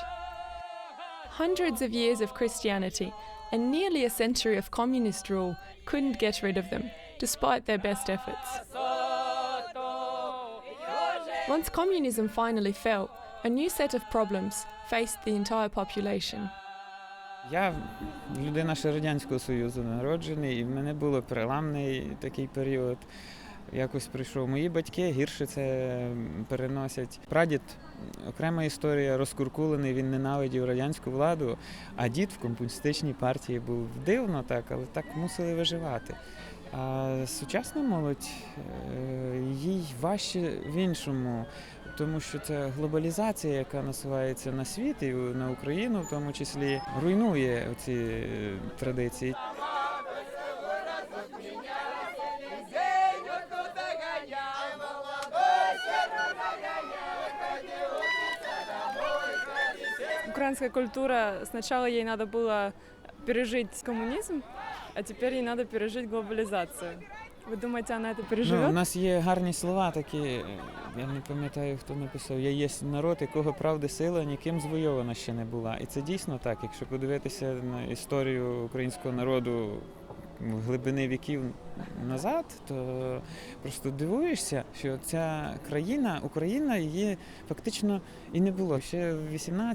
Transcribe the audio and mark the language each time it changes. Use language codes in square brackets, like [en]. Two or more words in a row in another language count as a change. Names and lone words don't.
[en] Hundreds of years of Christianity and nearly a century of communist rule couldn't get rid of them, despite their best efforts. Once communism finally fell, a new set of problems faced the entire population. [uk] Я людина ще Радянського Союзу народжений, і в мене був переламний такий період. Якось прийшов. Мої батьки гірше це переносять. Прадід – окрема історія, розкуркулений, він ненавидів радянську владу, а дід в комуністичній партії був. Дивно так, але так мусили виживати. А сучасна молодь, їй важче в іншому, тому що це глобалізація, яка насувається на світ і на Україну, в тому числі, руйнує ці традиції. [ru] Украинская культура, сначала ей надо было пережить коммунизм, а теперь ей надо пережить глобализацию. [uk] Ви думаєте, вона це переживе? У нас є гарні слова такі, я не пам'ятаю, хто написав, «Я єсть народ, якого правди сила ніким звойована ще не була». І це дійсно так, якщо подивитися на історію українського народу глибини віків назад, то просто дивуєшся, що ця країна, Україна, її фактично і не було.